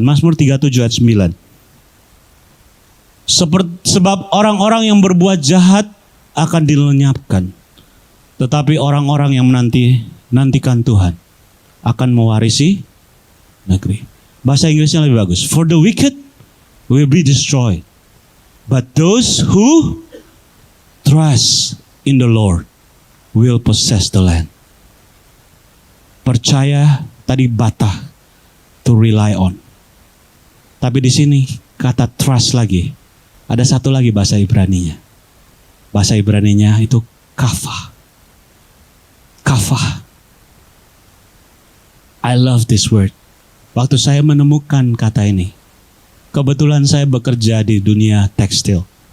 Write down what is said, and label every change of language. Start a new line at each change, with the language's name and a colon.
Indonesian: Mazmur 37 ayat 9. Sebab orang-orang yang berbuat jahat akan dilenyapkan. Tetapi orang-orang yang menantikan Tuhan akan mewarisi negeri. Bahasa Inggrisnya lebih bagus.
English: For the wicked will be destroyed. But those who trust in the Lord will possess the land.
Indonesian: Percaya tadi bata,
English: to rely on.
Indonesian: Tapi di sini kata trust lagi. Ada satu lagi bahasa Ibraninya. Bahasa Ibraninya itu kafah.
Hebrew: Kafah.
English: I love this word.
Indonesian: Waktu saya menemukan kata ini, kebetulan saya bekerja di dunia tekstil.